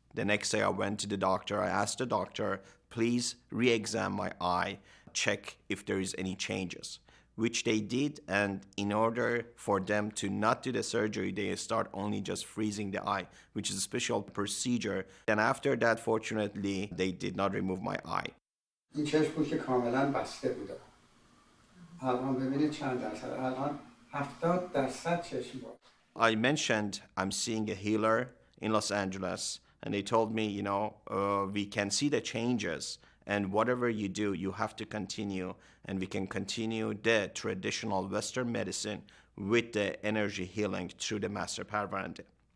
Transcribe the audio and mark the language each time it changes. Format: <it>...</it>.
<en>The next day I went to the doctor. I asked the doctor, please re-examine my eye, check if there is any changes, which they did. And in order for them to not do the surgery, they start only just freezing the eye, which is a special procedure. And after that, fortunately, they did not remove my eye.</en> <fa>این چشم که کاملا بسته بود. الان ببینید چند درصد. الان 70% چشم بود.</fa> <en>I mentioned I'm seeing a healer in Los Angeles, and they told me, we can see the changes, and whatever you do, you have to continue, and we can continue the traditional Western medicine with the energy healing through the Master Parvarandeh.</en>